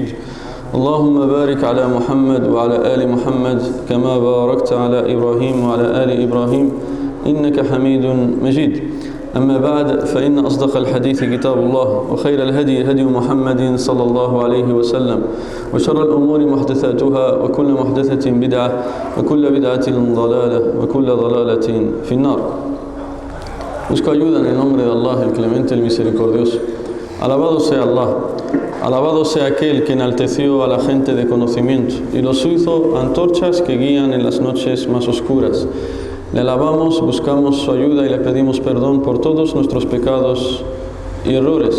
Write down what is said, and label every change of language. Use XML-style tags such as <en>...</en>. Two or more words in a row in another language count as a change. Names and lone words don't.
<ar>اللهم بارك على محمد وعلى آل محمد كما باركت على إبراهيم وعلى آل إبراهيم إنك حميد مجيد. أما بعد، فإن أصدق الحديث كتاب الله، وخير الهدي هدي محمد صلى الله عليه وسلم، وشر الأمور محدثاتها، وكل محدثة بدعة، وكل بدعة ضلالة، وكل ضلالة في النار.</ar> <es>Busco ayuda en el nombre de Allah, el clemente, el misericordioso. Alabado sea Allah, alabado sea aquel que enalteció a la gente de conocimiento y los hizo antorchas que guían en las noches más oscuras. Le alabamos, buscamos su ayuda y le pedimos perdón por todos nuestros pecados y errores.</es>